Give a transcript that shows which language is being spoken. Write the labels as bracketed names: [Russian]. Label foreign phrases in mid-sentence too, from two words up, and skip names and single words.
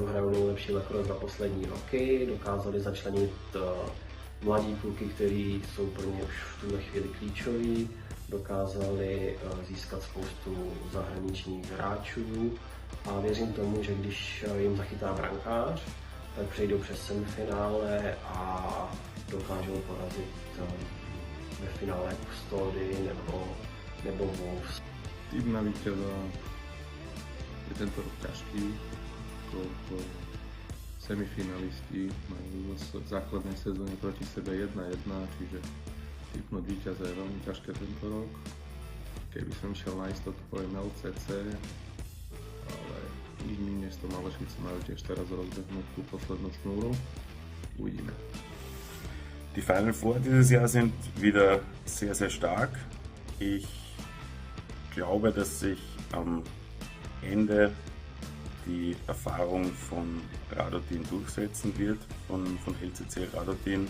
[Czech] hrajou nejlepší lacrosse za poslední roky, dokázali začlenit mladí kluky, kteří jsou pro ně už v tuhle chvíli klíčoví, dokázali získat spoustu zahraničních hráčů a věřím tomu, že když jim zachytá brankář, tak přejdou přes semifinále a dokážou porazit ve finále Custody nebo Wolves. [Slovak] Tým na vítěza je tento rok ťažký, semifinalisti majú v základnej sezóne proti sebe 1-1, čiže tipnúť víťaza je veľmi ťažké tento rok. Keby som išiel na istotu, poviem LCC, ale nič mi miesto Malešice majú tiež teraz rozbehnúť tú poslednú šnúru. Uvidíme. [German] Die Final Four dieses Jahr sind wieder sehr, sehr stark. Ich glaube, dass sich am Ende die Erfahrung von Radotin durchsetzen wird, von LCC Radotin.